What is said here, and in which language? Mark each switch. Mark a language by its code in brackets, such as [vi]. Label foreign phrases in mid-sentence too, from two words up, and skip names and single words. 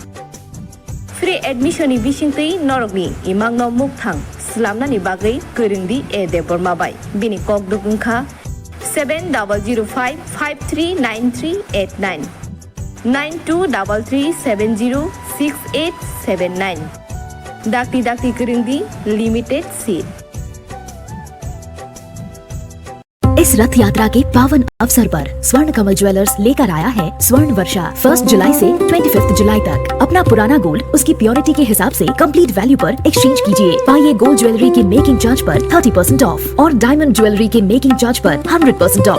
[en] Free admission [trp] ni bisingtui norogni imangno mukthang slamna ni bagai kurindi e debormabai bini kokdukungkha 7005539389 9233706879 dakti kurindi [en] limited seat. [hi] इस रथ यात्रा के पावन अवसर पर स्वर्ण कमल ज्वेलर्स लेकर आया है स्वर्ण वर्षा 1 जुलाई से 25 जुलाई तक। अपना पुराना गोल्ड उसकी प्योरिटी के हिसाब से [en] complete value [hi] पर एक्सचेंज कीजिए। पाइए [en] gold jewellery [hi] के [en] making charge [hi] पर 30% ऑफ और [en] diamond jewellery [hi] के [en] making charge [hi] पर 100% ऑफ।